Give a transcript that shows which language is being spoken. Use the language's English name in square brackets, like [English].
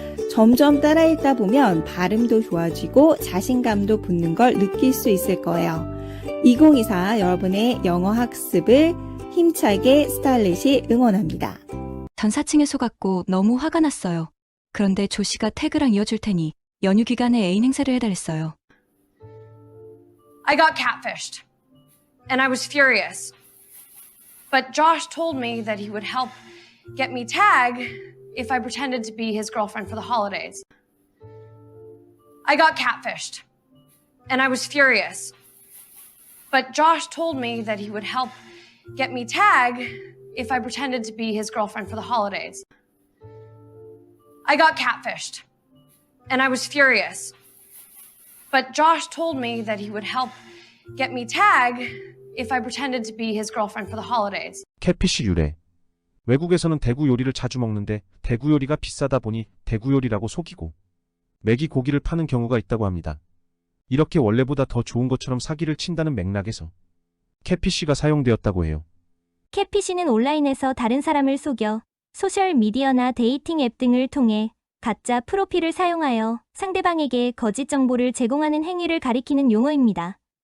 [Korean] 점점 따라 읽다 보면 발음도 좋아지고 자신감도 붙는 걸 느낄 수 있을 거예요. 2024 여러분의 영어 학습을 힘차게 스타일릿이 응원합니다. 전 사칭에 속았고 너무 화가 났어요. 그런데 조 씨가 태그랑 이어줄 테니 연휴 기간에 애인 행세를 해달랬어요. [English] I got catfished, and I was furious. But Josh told me that he would help get me tag if I pretended to be his girlfriend for the holidays. I got catfished, and I was furious. But Josh told me that he would help get me tag if I pretended to be his girlfriend for the holidays. I got catfished, and I was furious. But Josh told me that he would help get me tag if I pretended to be his girlfriend for the holidays. [Korean] catfish 유래. 외국에서는 대구 요리를 자주 먹는데 대구 요리가 비싸다 보니 대구 요리라고 속이고 메기 고기를 파는 경우가 있다고 합니다. 이렇게 원래보다 더 좋은 것처럼 사기를 친다는 맥락에서 catfish가 사용되었다고 해요. catfish는 온라인에서 다른 사람을 속여 소셜 미디어나 데이팅 앱 등을 통해 가짜 프로필을 사용하여 상대방에게 거짓 정보를 제공하는 행위를 가리키는 용어입니다.